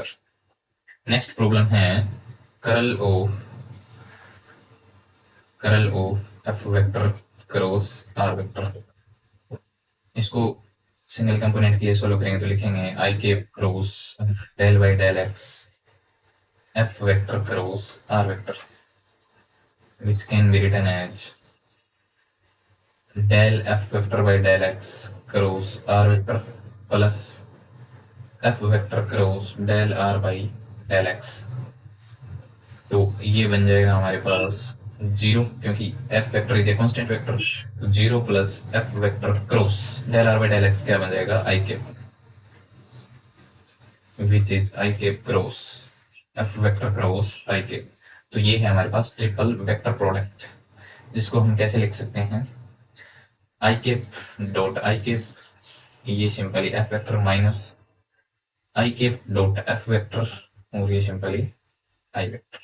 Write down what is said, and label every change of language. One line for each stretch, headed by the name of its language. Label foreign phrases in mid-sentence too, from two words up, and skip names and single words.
English: next problem है curl of f vector cross r vector. इसको single component
Hindi: के लिए सोल्व करेंगे तो लिखेंगे
English: i cap cross del by del x f vector cross r vector which can be written as del f vector by del x cross r vector plus f vector cross del r by del x।
Hindi: तो ये बन जाएगा हमारे पास
English: 0, क्योंकि f vector is a constant vector, तो 0 plus f vector cross del r by del x
Hindi: क्या बन जाएगा
English: i cap, which is i cap cross f vector cross i cap.
Hindi: तो ये है हमारे पास
English: triple vector product,
Hindi: जिसको हम कैसे लिख सकते हैं
English: i cap dot i cap, ये simply f vector minus i cap dot f vector,
Hindi: और ये
English: simply i vector.